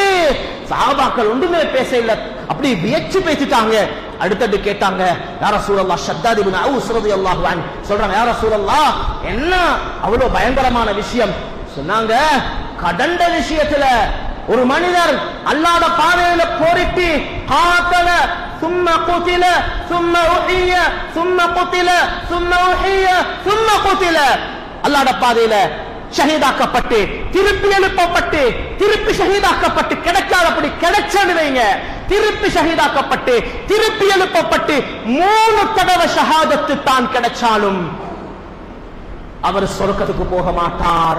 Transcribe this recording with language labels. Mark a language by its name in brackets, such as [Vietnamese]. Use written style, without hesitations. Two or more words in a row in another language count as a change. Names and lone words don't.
[Tamil] சஹாபாக்கள் ஒன்றுமே பேச இல்ல, அப்படி வியச்சு பேசிட்டாங்க. அடுத்தது கேட்டாங்க, [Arabic] يا رسول الله, [Tamil] ஷத்தாத் இப்னு அவ்ஸ் [Arabic] رضي الله عنه [Tamil] சொல்றாங்க, [Arabic] يا رسول الله [Tamil] என்ன அவ்வளவு பயங்கரமான விஷயம்? சொன்னாங்க, கடண்ட விஷயத்துல ஒரு மனிதர் அல்லாஹ்வுடைய பாதையில போரிட்டு காத்தல ثم [Arabic] قتل ثم أحيي ثم قتل ثم أحيي ثم قتل, [Tamil] அல்லாஹ்வுடைய பாதையில ஷஹீதாக்கப்பட்டு திருப்பி எழுப்பப்பட்டு திருப்பி ஷஹீதாக்கப்பட்டு கிடைக்காதபடி கிடைச்சன்னு வைங்க, திருப்பி ஷஹீதாக்கப்பட்டு திருப்பி எழுப்பப்பட்டு 3 தடவை ஷஹாதத்து தான் கிடைச்சாலும் அவர் சொர்க்கத்துக்கு போக மாட்டார்.